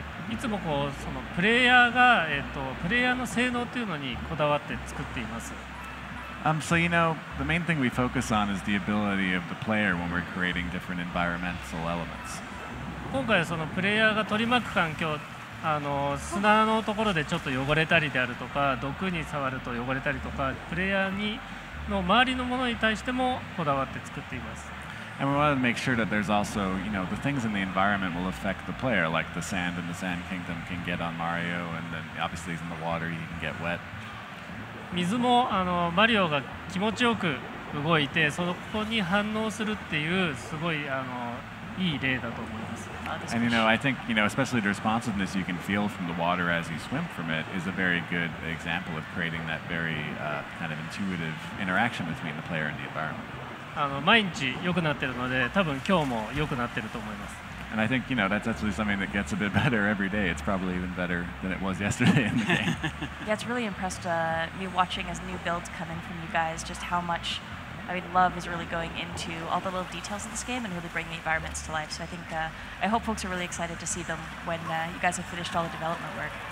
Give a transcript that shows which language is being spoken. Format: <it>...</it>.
<ja>いつもこうそのプレイヤーがプレイヤーの性能というのにこだわって作っています。</ja> <en>So you know, the main thing we focus on is the ability of the player when we're creating different environmental elements.</en> <ja>今回はそのプレイヤーが取り巻く環境、砂のところでちょっと汚れたりであるとか、毒に触ると汚れたりとか、プレイヤーの周りのものに対してもこだわって作っています。</ja> <en>And we wanted to make sure that there's also, you know, the things in the environment will affect the player, like the sand in the Sand Kingdom can get on Mario, and then obviously he's in the water, he can get wet.</en> <ja>水もマリオが気持ちよく動いて、そこに反応するっていうすごいいい例だと思います。</ja> <en>And I think especially the responsiveness you can feel from the water as you swim from it is a very good example of creating that very kind of intuitive interaction between the player and the environment.</en> <ja>毎日良くなってるので、多分今日も良くなってると思います。</ja> <en>And I think that's actually something that gets a bit better every day. It's probably even better than it was yesterday in the game. Yeah, it's really impressed me watching as new builds come in from you guys, just how much love is really going into all the little details of this game and really bring the environments to life. So I think I hope folks are really excited to see them when you guys have finished all the development work.</en>